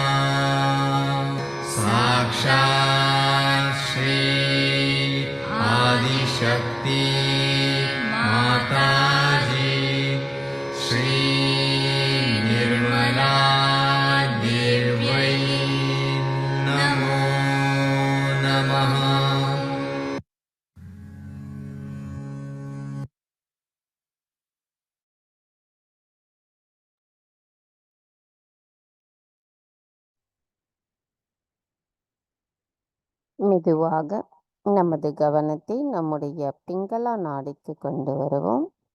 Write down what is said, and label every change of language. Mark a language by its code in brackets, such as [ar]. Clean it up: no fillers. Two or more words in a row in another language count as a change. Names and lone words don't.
[sa] साक्षात् श्री आदिशक्ति माताजी श्री निर्मला देव्यै नमो नमः। [ta] மெதுவாக நமது கவனத்தை நம்முடைய பிங்கள நாடிக்கு கொண்டு வருவோம்.